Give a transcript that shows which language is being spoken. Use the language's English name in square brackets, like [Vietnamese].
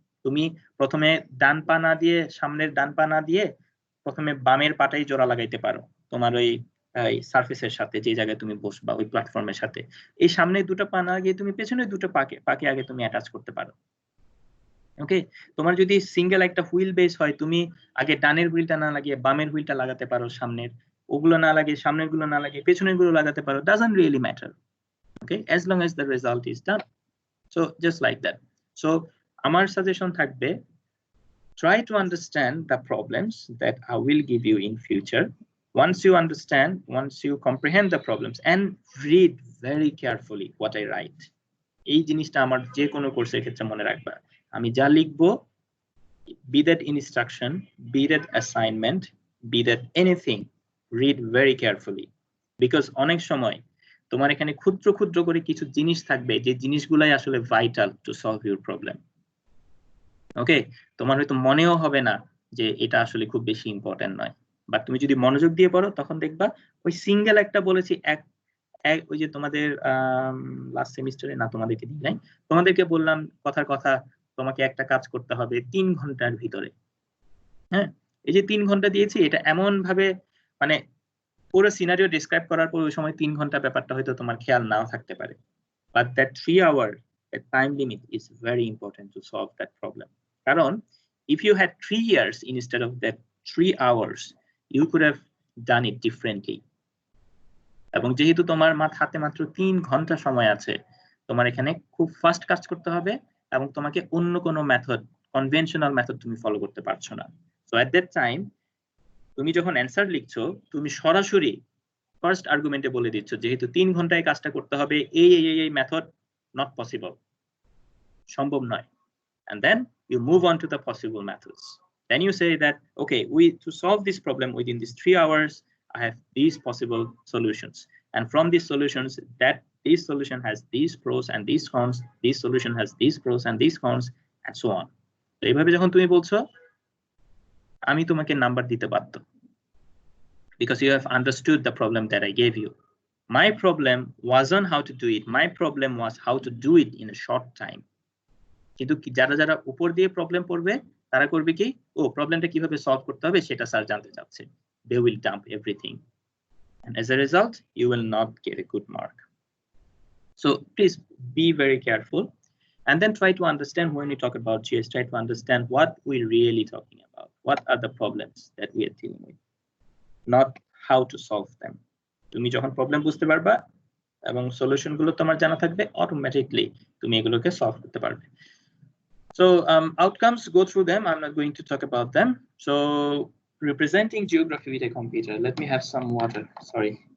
[Bangla] তুমি প্রথমে ডান পা না দিয়ে, সামনের ডান পা না দিয়ে প্রথমে বামের পাটাই জোড়া লাগাইতে পারো তোমার ওই সারফেসের সাথে, যে জায়গায় তুমি বসবা ওই প্ল্যাটফর্মের সাথে। এই সামনে দুটো পা না গিয়ে তুমি পেছনের দুটো পাকে আগে তুমি অ্যাটাচ করতে পারো। ওকে, তোমার যদি সিঙ্গেল একটা হুইল বেস হয়, তুমি আগে ডানের হুইলটা না লাগিয়ে বামের হুইলটা লাগাতে পারো, সামনের ওগুলো না লাগিয়ে সামনের গুলো না লাগিয়ে পেছনের গুলো লাগাতে পারো, [English] doesn't really matter. Okay, as long as the result is done. So just like that. So [Bangla] আমার সাজেশন থাকবে, [English] try to understand the problems that I will give you in future. Once you understand, once you comprehend the problems, and read very carefully what I write. [Bangla] এই জিনিসটা আমার যে কোনো কোর্সের ক্ষেত্রে মনে রাখবা, আমি যা লিখবো, [English] be that instruction, be that assignment, be that anything, read very carefully, [Bangla] because অনেক সময় তোমার এখানে ক্ষুদ্র ক্ষুদ্র করে কিছু জিনিস থাকবে যে জিনিসগুলাই আসলে [English] Vital to solve your problem. [Bangla] ওকে, তোমার হয়তো মনেও হবে না যে এটা আসলে খুব বেশি ইম্পর্টেন্ট নয়, বাট তুমি যদি মনোযোগ দিয়ে পড়ো তখন দেখবা ওই সিঙ্গেল একটা বলেছি, ওই যে তোমাদের লাস্ট সেমিস্টারে না, তোমাদেরকে দিই নাই, তোমাদেরকে বললাম কথার কথা তোমাকে একটা কাজ করতে হবে 3 ঘন্টার ভিতরে। হ্যাঁ, এই যে 3 ঘন্টা দিয়েছি, এটা এমন ভাবে মানে পুরো সিনারিও ডেসক্রাইব করার পর ওই সময় 3 ঘন্টা ব্যাপারটা হয়তো তোমার খেয়াল নাও থাকতে পারে, [English] But that 3 hour, that time limit is very important to solve that problem. কারণ if you had 3 years instead of that 3 hours, you could have done it differently. [Bangla] এবং যেহেতু তোমার হাতে মাত্র 3 ঘন্টা সময় আছে, তোমার এখানে খুব ফাস্ট কাজ করতে হবে এবং তোমাকে অন্য কোনো মেথড, কনভেনশনাল মেথড তুমি ফলো করতে পারছো না। [English] so at that time [Bangla] তুমি যখন অ্যান্সার লিখছো, তুমি সরাসরি ফার্স্ট আর্গুমেন্টে বলে দিচ্ছ যেহেতু 3 ঘন্টায় কাজটা করতে হবে, এই মেথড [English] not possible, [Bangla] সম্ভব নয়, [English] and then you move on to the possible methods. Then you say that okay, to solve this problem within these 3 hours, I have these possible solutions, and from these solutions, that this solution has these pros and these cons, this solution has these pros and these cons, and so on. [Bangla] তো এইভাবে যখন তুমি বলছো, আমি তোমাকে number দিতে বাধ্য, [English] because you have understood the problem that I gave you. My problem wasn't how to do it, my problem was how to do it in a short time. [Bangla] কিন্তু যারা যারা উপর দিয়ে প্রবলেম পড়বে তারা করবে কি, ও প্রবলেমটা কিভাবে সলভ করতে হবে সেটা স্যার জানতে চাচ্ছে, [English] they will dump everything, and as a result you will not get a good mark. So please be very careful, and then try to understand, when you talk about GS, try to understand what we're really talking about, what are the problems that we are dealing with, not how to solve them. [Bangla] তুমি যখন problem বুঝতে পারবা এবং solution গুলো তোমার জানা থাকবে, automatically তুমি এগুলোকে সলভ করতে পারবে। [English] So outcomes, go through them, I'm not going to talk about them. So representing geography with a computer, let me have some water, sorry.